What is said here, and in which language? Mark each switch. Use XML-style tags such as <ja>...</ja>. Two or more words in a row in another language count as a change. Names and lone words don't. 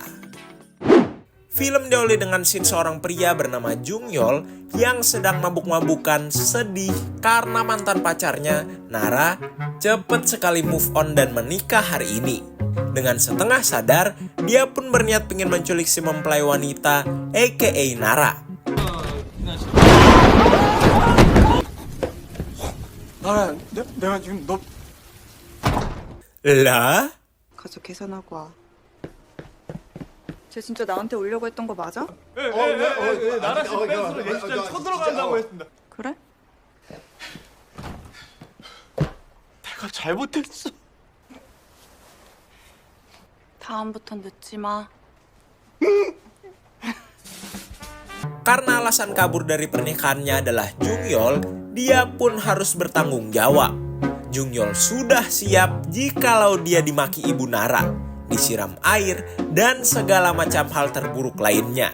<id>Film diawali dengan scene seorang pria bernama Jung Yeol yang sedang mabuk-mabukan sedih karena mantan pacarnya, Nara, cepet sekali</id> <en>move on</en> <id>dan menikah hari ini. Dengan setengah sadar, dia pun berniat ingin menculik si mempelai wanita, aka Nara.</id> <ko>나라, 내가 지금 너</ko> <id>Lah?</id> <ko>가서 계산하고 와. 쟤 진짜 나한테 오려고 했던 거 맞아? 나라 씨 뺀수로 예식장 쳐들어간다고 했습니다. 그래? 내가 잘못했어. 다음부턴 늦지 마.</ko> <id>Karena alasan kabur dari pernikahannya adalah Jung Yeol, dia pun harus bertanggung jawab. Jung Yeol sudah siap jikalau dia dimaki ibu Nara, disiram air, dan segala macam hal terburuk lainnya.</id>